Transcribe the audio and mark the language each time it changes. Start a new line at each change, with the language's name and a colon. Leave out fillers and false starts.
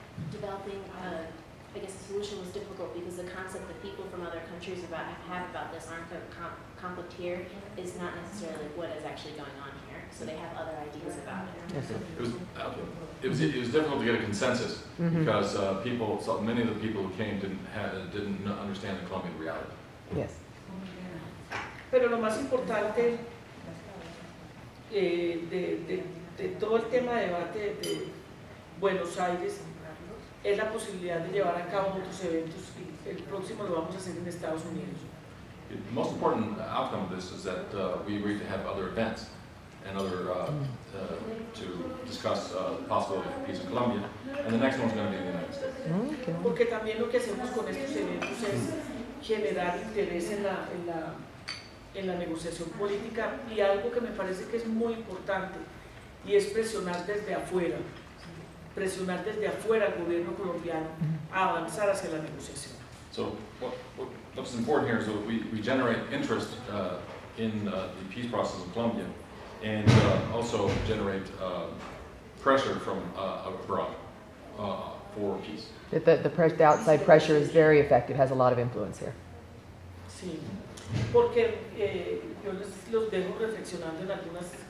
English: Developing I guess the solution was difficult because the concept that people from other countries have about this aren't conflict here is not necessarily what is actually going on here. So they have other ideas about it. Yes, it was difficult to get a consensus because many of the people who came didn't understand the Colombian reality. Yes.
Spanish: Pero lo más importante de todo el tema de debate de Buenos Aires es la posibilidad de llevar a cabo otros eventos y el próximo lo vamos a hacer en Estados Unidos.
English: The most important outcome of this is that we agreed to have other events and to discuss the possibility for peace in Colombia, and the next one's going to be in the United States.
Spanish: Porque también lo que hacemos con estos eventos es generar interés en la negociación política y algo que me parece que es muy importante y es presionar desde afuera al gobierno colombiano a avanzar hacia la negociación.
English: So what's important here is that we generate interest in the peace process in Colombia and also generate pressure from abroad for peace. The outside pressure is very effective, has a lot of influence here.
Spanish: Sí, porque yo los dejo reflexionando en algunas